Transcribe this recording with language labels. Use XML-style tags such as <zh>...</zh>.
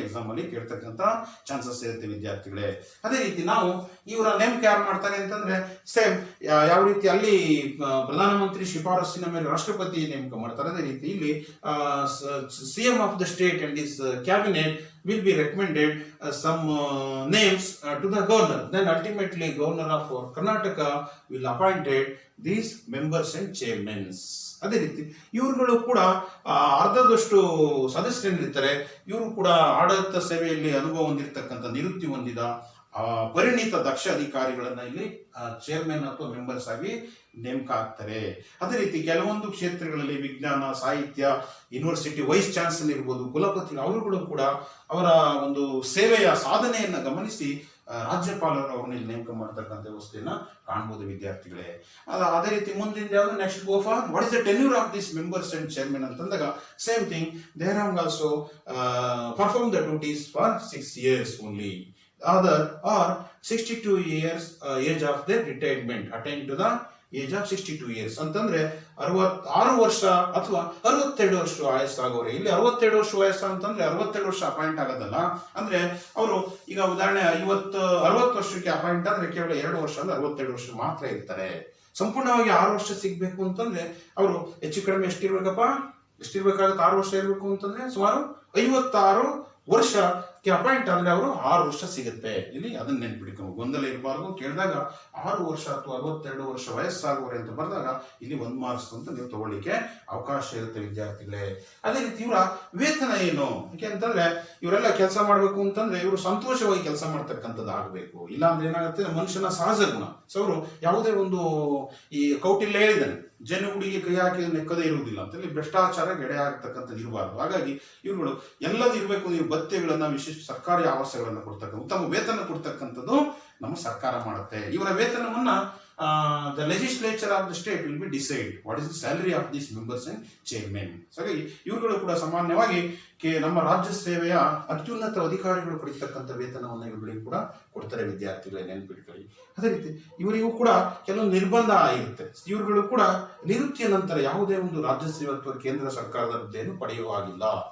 <kn>Exam ಅಲ್ಲಿ ಕೇಳ್ತಕ್ಕಂತ chances ಇರುತ್ತೆ ವಿದ್ಯಾರ್ಥಿಗಳೇ. ಅದೇ ರೀತಿ ನಾವು ಇವರ ನೇಮಕ ಯಾರು ಮಾಡ್ತಾರೆ ಅಂತಂದ್ರೆ ಸೇಮ್ ಯಾವ ರೀತಿ ಅಲ್ಲಿ ಪ್ರಧಾನಮಂತ್ರಿ ಶಿಫಾರಸ್ಸಿನ ಮೇಲೆ ರಾಷ್ಟ್ರಪತಿ ನೇಮಕ ಮಾಡ್ತಾರೆ, ಅದೇ ರೀತಿ ಇಲ್ಲಿ</kn> <en>CM of the state and his cabinet will be recommended some names to the governor. Then ultimately governor of Karnataka will appointed these members and chairmen.</en> <kn>ಅದೇ ರೀತಿ ಇವರುಗಳು ಕೂಡ ಅರ್ಧದಷ್ಟು ಸದಸ್ಯರಿರ್ತಾರೆ. ಇವರು ಕೂಡ ಆಡಳಿತ ಸೇವೆಯಲ್ಲಿ ಅನುಭವ ಹೊಂದಿರತಕ್ಕಂಥ, ನಿವೃತ್ತಿ ಹೊಂದಿದ ಪರಿಣಿತ ದಕ್ಷ ಅಧಿಕಾರಿಗಳನ್ನ ಇಲ್ಲಿ ಚೇರ್ಮನ್ ಅಥವಾ ಮೆಂಬರ್ಸ್ ಆಗಿ ನೇಮಕ ಆಗ್ತಾರೆ. ಅದೇ ರೀತಿ ಕೆಲವೊಂದು ಕ್ಷೇತ್ರಗಳಲ್ಲಿ ವಿಜ್ಞಾನ, ಸಾಹಿತ್ಯ, ಯೂನಿವರ್ಸಿಟಿ ವೈಸ್ ಚಾನ್ಸಲರ್ ಇರ್ಬೋದು, ಕುಲಪತಿ, ಅವರುಗಳು ಕೂಡ ಅವರ ಒಂದು ಸೇವೆಯ ಸಾಧನೆಯನ್ನ ಗಮನಿಸಿ ರಾಜ್ಯಪಾಲರು ಅವ್ರನ್ನ ಇಲ್ಲಿ ನೇಮಕ ಮಾಡತಕ್ಕಂಥ ವ್ಯವಸ್ಥೆಯನ್ನ ಕಾಣಬಹುದು ವಿದ್ಯಾರ್ಥಿಗಳೇ. ಅದೇ ರೀತಿ ಮುಂದಿನ ಯಾವುದು</kn> <en>next go for what is the tenure of this members and chairman</en> <kn>ಅಂತಂದಾಗ</kn> <en>Same thing, they have also perform the duties for 6 years only. Other or 62 years age of their retirement, attain to the age of 62 years</en> <kn>ಅಂತಂದ್ರೆ 66 ವರ್ಷ ಅಥವಾ 62 ವರ್ಷ ವಯಸ್ಸಾಗೋರೆ. ಇಲ್ಲಿ 62 ವರ್ಷ ವಯಸ್ಸು ಅಂತಂದ್ರೆ 62 ವರ್ಷ ಅಪಾಯಿಂಟ್ ಆಗೋದಲ್ಲ. ಅಂದ್ರೆ ಅವರು ಈಗ ಉದಾಹರಣೆ 60 ವರ್ಷಕ್ಕೆ ಅಪಾಯಿಂಟ್ ಆದ್ರೆ ಕೇವಲ 2 ವರ್ಷ ಅಂದ್ರೆ 62 ವರ್ಷ ಮಾತ್ರ ಇರ್ತಾರೆ. ಸಂಪೂರ್ಣವಾಗಿ 6 ವರ್ಷ ಸಿಗ್ಬೇಕು ಅಂತಂದ್ರೆ ಅವರು ಹೆಚ್ಚು ಕಡಿಮೆ ಎಷ್ಟಿರ್ಬೇಕಾಗುತ್ತೆ, 6 ವರ್ಷ ಇರ್ಬೇಕು ಅಂತಂದ್ರೆ ಸುಮಾರು 56 ವರ್ಷ ಅಪಾಯಿಂಟ್ ಆದ್ರೆ ಅವರು 6 ವರ್ಷ ಸಿಗುತ್ತೆ. ಇಲ್ಲಿ ಅದನ್ನ ನೆನ್ಪಿಡ್ಕೊಂಡು ಗೊಂದಲ ಇರಬಾರ್ದು. ಕೇಳಿದಾಗ 6 ವರ್ಷ ಅಥವಾ 62 ವರ್ಷ ವಯಸ್ಸಾಗುವರೆ ಅಂತ ಬಂದಾಗ ಇಲ್ಲಿ 1 ಮಾರ್ಕ್ಸ್ ಅಂತ ನೀವು ತಗೊಳ್ಳಿಕ್ಕೆ ಅವಕಾಶ ಇರುತ್ತೆ ವಿದ್ಯಾರ್ಥಿಗಳೇ. ಅದೇ ರೀತಿ ಇವರ ವೇತನ ಏನು? ಯಾಕೆಂತಂದ್ರೆ ಇವರೆಲ್ಲ ಕೆಲಸ ಮಾಡ್ಬೇಕು ಅಂತಂದ್ರೆ ಇವರು ಸಂತೋಷವಾಗಿ ಕೆಲಸ ಮಾಡ್ತಕ್ಕಂಥದ್ದು ಆಗ್ಬೇಕು. ಇಲ್ಲ ಅಂದ್ರೆ ಏನಾಗುತ್ತೆ, ಮನುಷ್ಯನ ಸಹಜ ಗುಣ. ಸೊ ಅವರು ಯಾವುದೇ ಒಂದು ಈ ಕೌಟಿಲ್ಯ ಹೇಳಿದ್ದಾನೆ, ಜನುಗುಡಿಗೆ ಕೈ ಹಾಕಿ ನೆಕ್ಕದೇ ಇರುವುದಿಲ್ಲ ಅಂತ. ಇಲ್ಲಿ ಭ್ರಷ್ಟಾಚಾರ ಗೆಡೆ ಆಗ್ತಕ್ಕಂಥದ್ದು ಇರಬಾರ್ದು. ಹಾಗಾಗಿ ಇವುಗಳು ಎಲ್ಲದೂ ಇರಬೇಕು. ನೀವು ಭತ್ಯೆಗಳನ್ನ, ವಿಶಿಷ್ಟ ಸರ್ಕಾರಿ ಆವಾಸಗಳನ್ನ ಕೊಡ್ತಕ್ಕಂಥ, ಉತ್ತಮ ವೇತನ ಕೊಡ್ತಕ್ಕಂಥದ್ದು ನಮ್ಮ ಸರ್ಕಾರ ಮಾಡುತ್ತೆ. ಇವರ ವೇತನವನ್ನ</kn> <en>the legislature of the state will be decide what is the salary of these members and chairmen.</en> <kn>ಹಾಗಾಗಿ ಇವುಗಳು ಕೂಡ ಸಾಮಾನ್ಯವಾಗಿ ನಮ್ಮ ರಾಜ್ಯ ಸೇವೆಯ ಅತ್ಯುನ್ನತ ಅಧಿಕಾರಿಗಳು ಪಡಿತಕ್ಕಂಥ ವೇತನವನ್ನು ಇವುಗಳಿಗೆ ಕೂಡ ಕೊಡ್ತಾರೆ ವಿದ್ಯಾರ್ಥಿಗಳೇ, ನೆನಪಿಟ್ಕೊಳ್ಳಿ. ಅದೇ ರೀತಿ ಇವರಿಗೂ ಕೂಡ ಕೆಲವೊಂದು ನಿರ್ಬಂಧ ಆಗಿರುತ್ತೆ. ಇವುಗಳು ಕೂಡ ನಿವೃತ್ತಿಯ ನಂತರ ಯಾವುದೇ ಒಂದು ರಾಜ್ಯ ಸೇವೆ ಅಥವಾ ಕೇಂದ್ರ ಸರ್ಕಾರದ ಹುದ್ದೆಯನ್ನು ಪಡೆಯುವ ಹಾಗಿಲ್ಲ.</kn>